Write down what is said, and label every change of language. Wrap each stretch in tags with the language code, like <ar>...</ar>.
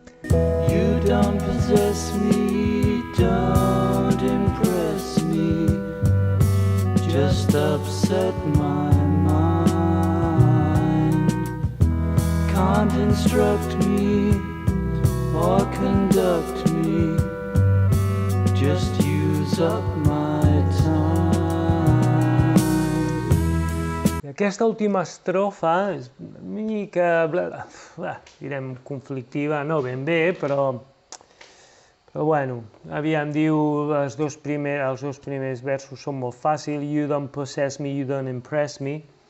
<en>You don't possess me, don't impress me, just upset my mind. Can't instruct me or conduct me, just use up my time.</en> <ca>Aquesta última estrofa és una mica, direm, conflictiva, no ben bé, però bueno, aviam, diu, els dos primers versos són molt fàcils.</ca> <en>You don't possess me, you don't impress me.</en>